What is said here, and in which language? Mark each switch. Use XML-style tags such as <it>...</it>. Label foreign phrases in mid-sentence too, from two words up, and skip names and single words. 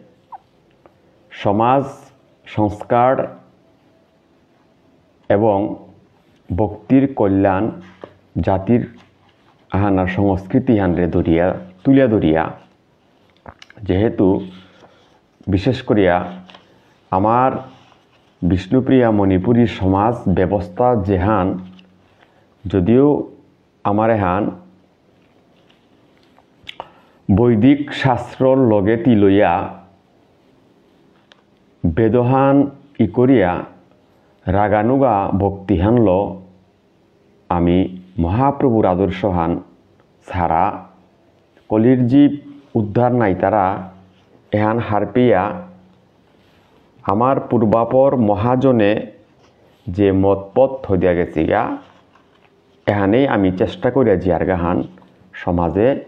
<bpy>সমাজ সংস্কার এবং ভক্তির কল্যাণ জাতির আহানার সংস্কৃতি হানরে তুলিয়া ধরিয়া যেহেতু বিশেষ করিয়া আমার বিষ্ণুপ্রিয়া মণিপুরী সমাজ ব্যবস্থা যেহান যদিও আমার এহান বৈদিক শাস্ত্রর লগে তিলইয়া বেদহান ইকরিয়া রাগানুগা ভক্তিহান ল আমি মহাপ্রভুর আদর্শহান ছাড়া কলির জীব উদ্ধার নাই তারা এহান হারপিয়া আমার পূর্বাপর মহাজনে যে মতপথ হইয়া গেছি গা এহানেই আমি চেষ্টা করিয়া জিয়ার গাহান সমাজে</bpy>